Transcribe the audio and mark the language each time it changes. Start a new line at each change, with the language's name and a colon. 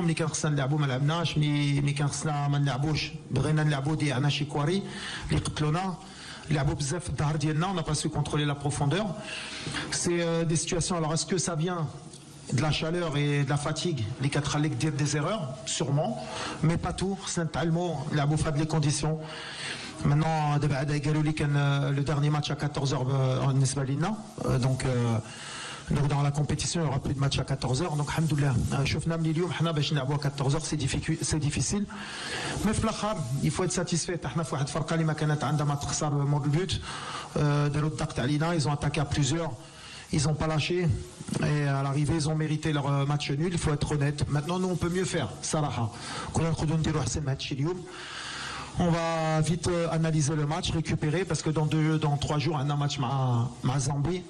Arabic: ملي كان خصنا نلعبوا ما لعبناش. ملي كان خصنا ما نلعبوش بغينا نلعبوا ضيعنا شي كواري اللي قتلونا. لعبوا بزاف في الظهر ديالنا.
French: On n'a pas su contrôler la profondeur. C'est des situations. Alors est-ce que ça vient de la chaleur et de la fatigue
Arabic: اللي كتخليك دير
French: des erreurs sûrement mais pas tout.
Arabic: خصنا نتعلموا نلعبوا في هاد لي كونديسيون.
French: Maintenant
Arabic: دابا عاد قالوا لي كان
French: le dernier match à 14h
Arabic: بالنسبه لينا
French: donc Donc dans la compétition, il n'y aura plus de match à 14h. Donc,
Arabic: alhamdoulilah, شفنا من اليوم حنا باش نلعبوا
French: à 14h, c'est difficile. Mais
Arabic: في الآخر,
French: il faut être satisfait.
Arabic: حنا في واحد الفرقة اللي ما كانت عندها ما تخسر مور البوت. داروا الضغط علينا,
French: ils ont attaqué à plusieurs. Ils n'ont pas lâché. Et à l'arrivée, ils ont mérité leur match nul. Il faut être honnête. Maintenant, nous, on peut mieux faire.
Arabic: صراحة. كنا نقدروا نديروا أحسن من هادشي اليوم.
French: On va vite analyser le match, récupérer parce que dans 3 jours, on a un match مع Zambie.